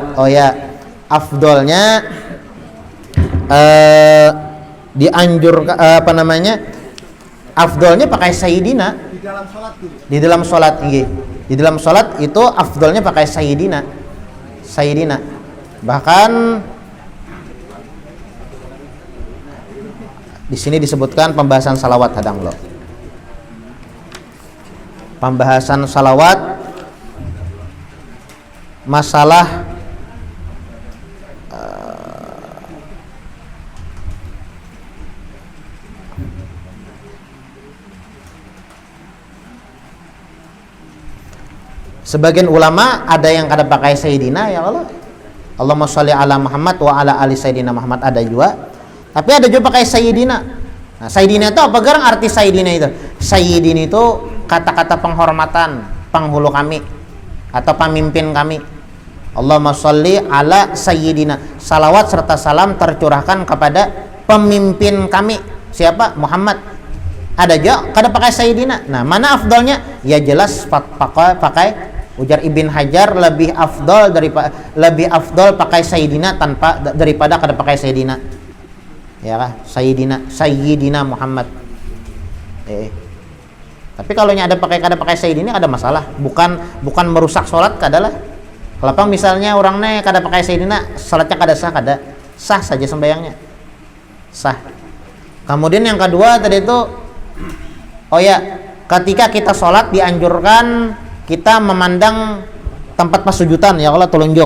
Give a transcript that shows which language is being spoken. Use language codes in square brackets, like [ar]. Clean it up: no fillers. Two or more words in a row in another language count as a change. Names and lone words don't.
[id] Oh ya, afdolnya dianjurkan afdolnya pakai Sayyidina Di dalam sholat dulu. Di dalam sholat, di dalam sholat itu afdolnya pakai Sayyidina. Bahkan di sini disebutkan pembahasan salawat hadang lo. Pembahasan salawat masalah sebagian ulama ada yang kada pakai Sayyidina [ar] يا الله. اللهم صل على محمد وعلى آل سيدنا محمد [id] ada juga. Tapi ada juga pakai Sayyidina. Nah, Sayyidina itu apa garang arti Sayyidina itu? Sayyidina itu kata-kata penghormatan, penghulu kami atau pemimpin kami. [ar] اللهم صل على سيدنا. [id] Salawat serta salam tercurahkan kepada pemimpin kami. Siapa? Muhammad. Ada juga kada pakai Sayyidina. Nah, mana afdalnya? Ya jelas pakai ujar Ibn Hajar lebih afdal pakai Sayyidina daripada kada pakai Sayyidina. Ya kah? Sayyidina Muhammad. Tapi kalau ada kada pakai Sayyidina ada masalah. Bukan merusak sholat kadalah. Kalau misalnya orangnya kada pakai Sayyidina, sholatnya kada sah saja sembahyangnya. Sah. Kemudian yang kedua tadi itu ketika kita sholat dianjurkan kita memandang tempat pasujudan [ar] يا الله [id] telunjuk.